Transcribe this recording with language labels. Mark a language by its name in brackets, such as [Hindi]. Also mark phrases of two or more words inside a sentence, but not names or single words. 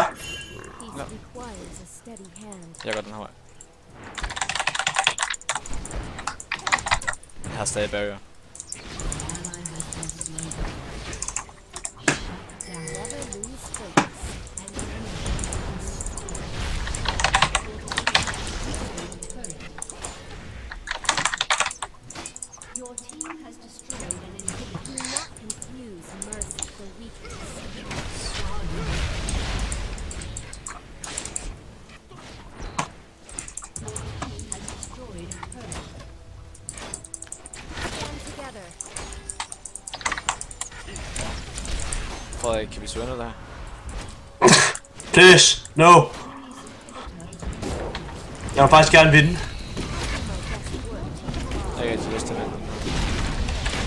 [English] Peace requires a steady hand. [Danish] Jeg gør den her vej. Jeg har stadig barrier. [English] Never lose focus. Your team has destroyed an inhibitor. Do not confuse mercy for weakness. Has destroyed her. Stand together. [Danish] Frederik, kan vi svømme der? [English] Please, no. [Danish] Jeg vil faktisk gerne vinde. Jeg har ikke rigtig lyst til at vente.